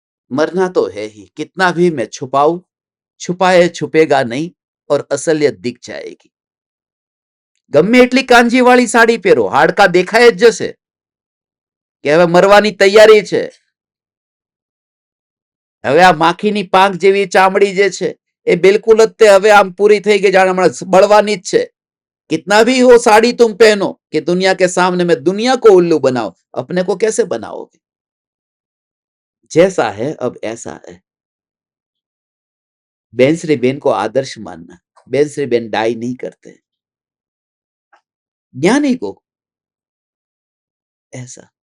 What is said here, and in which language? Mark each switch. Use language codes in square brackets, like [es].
[hi] मरना तो है ही, कितना भी मैं छुपाऊं, छुपाए छुपेगा नहीं और असलियत दिख जाएगी। [gu] ગમે એટલી કાંજીવાળી સાડી પહેરો, હાડકા દેખાય જ જશે કે હવે મરવાની તૈયારી છે। હવે આ માખીની પાંખ જેવી ચામડી જે છે એ બિલકુલ જ તે હવે આમ પૂરી થઈ ગઈ, જાણે હમણાં બળવાની જ છે। [hi] कितना भी हो साड़ी तुम पहनो कि दुनिया के सामने में दुनिया को उल्लू बनाओ, अपने को कैसे बनाओगे? जैसा है अब ऐसा है। बेन श्री बेन को आदर्श मानना, बेन श्री बेन डाई नहीं करते, ज्ञानी को ऐसा।